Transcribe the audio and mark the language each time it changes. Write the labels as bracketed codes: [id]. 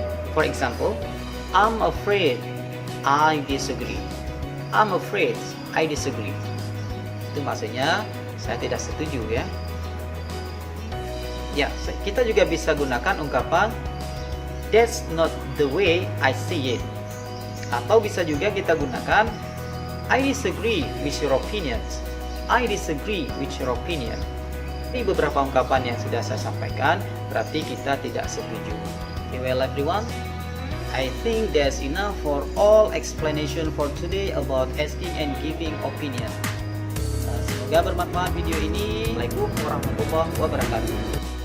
[en] For example, I'm afraid I disagree. I'm afraid I disagree. [id] Itu maksudnya saya tidak setuju ya. Ya, kita juga bisa gunakan ungkapan [en] that's not the way I see it. [id] Atau bisa juga kita gunakan [en] I disagree with your opinions. I disagree with your opinion. [id] Ini beberapa ungkapan yang sudah saya sampaikan, berarti kita tidak setuju. [en] Okay, well everyone, I think that's enough for all explanation for today about asking and giving opinion. [id] Semoga bermanfaat video ini. [ar] Assalamualaikum warahmatullahi wabarakatuh.